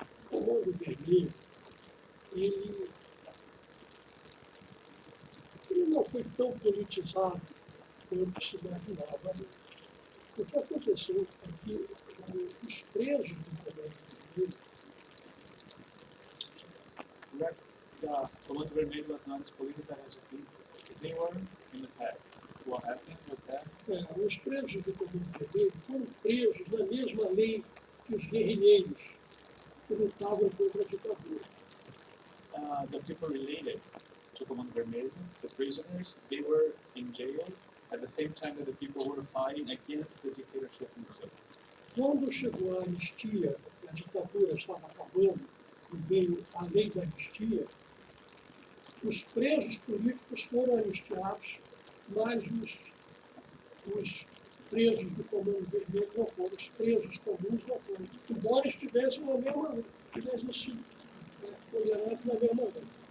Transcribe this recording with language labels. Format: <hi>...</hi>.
<pt>O Comando Vermelho, ele não foi tão politizado quanto se imaginava. O que aconteceu é que os presos do Comando Vermelho,</pt> <en>The Comando Vermelho was not as politicized as they were in the past. What happened with that?</en> <pt>os presos do Comando Vermelho foram presos na mesma lei que os guerrilheiros que lutavam contra a ditadura.</pt> <en>The people related to Comando Vermelho, the prisoners, they were in jail at the same time that the people were fighting against the dictatorship in Brazil.</en> <pt>Quando chegou a anistia, a ditadura estava acabando e veio a lei da anistia, os presos políticos foram anistiados, mas os presos do Comando Vermelho não foram, os presos comuns não foram, embora estivessem na mesma, tivessem sido condenados na mesma lei.</pt>